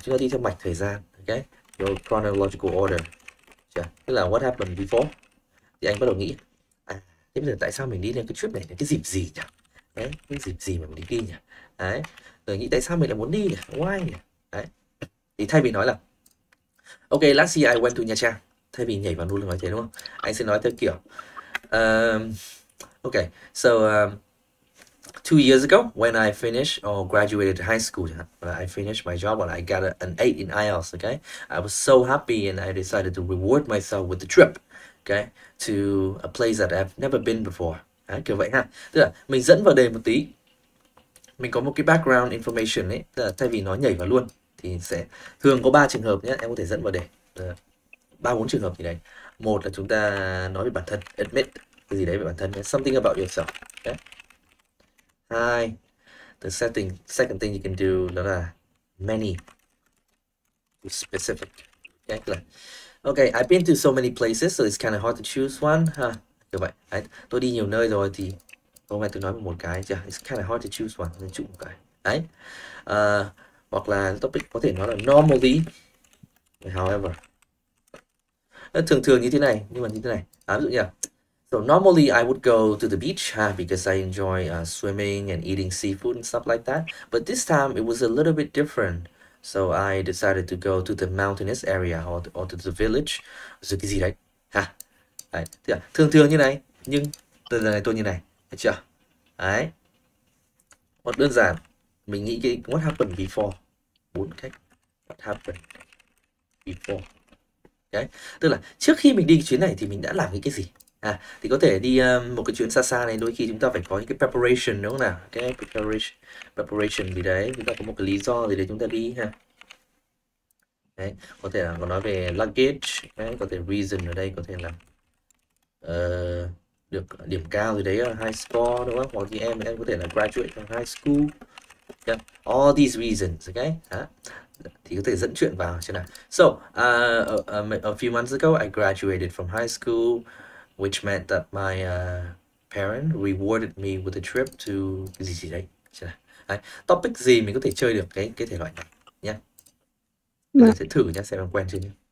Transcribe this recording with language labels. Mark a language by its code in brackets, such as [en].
[vi] Chúng ta đi theo mạch thời gian, okay? [en] Your chronological order. [vi] Tức là [en] what happened before. [vi] Thì anh bắt đầu nghĩ thế bây giờ tại sao mình đi lên cái trip này, cái dịp gì nhỉ? Đấy, cái dịp gì mà mình đi nhỉ? Đấy, rồi nghĩ tại sao mình lại muốn đi nhỉ? Why nhỉ? Đấy, thì thay vì nói là [en] ok, last year I went to Nha Trang, [vi] thay vì nhảy vào luôn nói thế, đúng không? Anh sẽ nói theo kiểu [en] okay, so 2 years ago when I finished or graduated high school, I finished my job and I got an 8 in IELTS, okay? I was so happy and I decided to reward myself with the trip, okay, to a place that I've never been before. [vi] Đấy, kiểu vậy ha. Tức là mình dẫn vào đề một tí, mình có một cái background information ấy, tức là thay vì nói nhảy vào luôn thì sẽ thường có 3 trường hợp nhé, em có thể dẫn vào đề 3-4 trường hợp gì đấy. Một là chúng ta nói về bản thân, admit cái gì đấy về bản thân, [en] something about yourself. Okay. Hai, the second thing you can do [vi] đó là [en] many, specific. Okay, okay, I've been to so many places, so it's kind of hard to choose one. [vi] Kiểu vậy. Đấy, tôi đi nhiều nơi rồi thì hôm nay tôi nói một cái, [en] it's kind of hard to choose one, [vi] nên chụp một cái. Đấy. Hoặc là topic có thể nói là [en] normally, however. [vi] Thường thường như thế này, nhưng mà như thế này. Ví dụ như là [en] So normally I would go to the beach because I enjoy swimming and eating seafood and stuff like that. But this time it was a little bit different. So I decided to go to the mountainous area or to the village. [vi] Rồi cái gì đấy ha. Đấy. Thường thường như này nhưng từ giờ này tôi như này, thấy chưa? Đấy. Hoặc đơn giản mình nghĩ cái [en] what happened before, [vi] 4 cách. [en] What happened before. [vi] Đấy. Tức là trước khi mình đi chuyến này thì mình đã làm những cái gì? Thì có thể đi một cái chuyến xa xa này, đôi khi chúng ta phải có những cái preparation đúng không nào? Cái preparation gì đấy, chúng ta có một cái lý do gì để chúng ta đi ha. Đấy, có thể là có nói về luggage, đấy, có thể reason ở đây có thể là được điểm cao gì đấy ở high score đúng không? Hoặc như em có thể là [en] graduate from high school. Yeah. All these reasons, okay? [vi] Thì có thể dẫn chuyện vào chứ nào. [en] So, a few months ago, I graduated from high school, which meant that my parent rewarded me with a trip to [vi] cái gì đấy. Đấy. Topic gì mình có thể chơi được cái thể loại này nhé. Mình sẽ thử nhé, xem em quen chưa nhé.